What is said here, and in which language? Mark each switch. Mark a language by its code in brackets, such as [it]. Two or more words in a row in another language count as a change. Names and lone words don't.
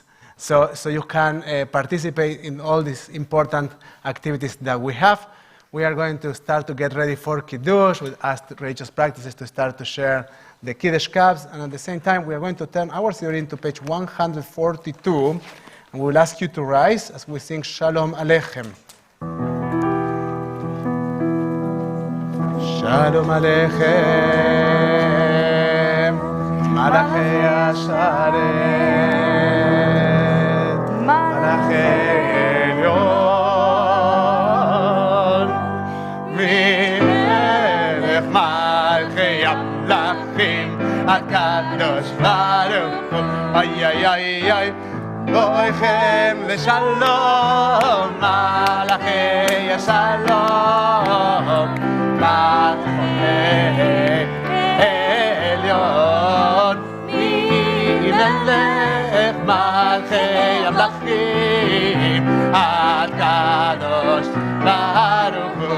[en] So you can participate in all these important activities that we have. We are going to start to get ready for Kiddush. We asked Rachel's practices to start to share the Kiddush cups. And at the same time, we are going to turn our Siddur to page 142. And we will ask you to rise as we sing Shalom Aleichem. [he] שלום עליכם, מלאכי השרת, מלאכי עליון, מלך מלכי המלכים, הקדוש ברוך הוא, ay, ay, ay, ay, בואכם לשלום, מלאכי השלום, מלאכי עליון, מלך מלכי המלכים, הקדוש ברוך הוא,